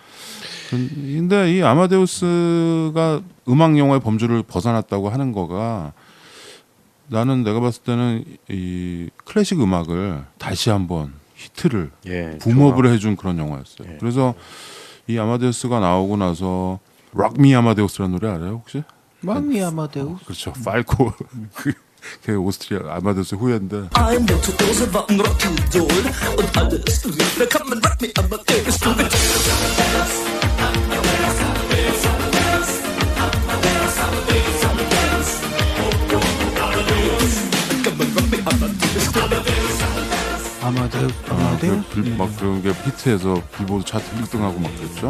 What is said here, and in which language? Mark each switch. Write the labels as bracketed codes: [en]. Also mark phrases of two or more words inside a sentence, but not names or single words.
[ko] 근데 이 아마데우스가 음악 영화의 범주를 벗어났다고 하는 거가 나는 내가 봤을 때는 이 클래식 음악을 다시 한번 히트를 예, 붐업을 해준 그런 영화였어요. 예. 그래서 이 아마데우스가 나오고 나서 락미 아마데우스라는 노래 알아요 혹시? 망이 아마데우스. 그렇죠. 팔코 그 오스트리아 아마데우스 후예인데 [de] Ein virtuose Rock'n'Roll und alles da kann man Rock me Amadeus. [ko] 아마데우스. 막 그런 게 히트해서 빌보드 차트 1등하고 막 그랬죠.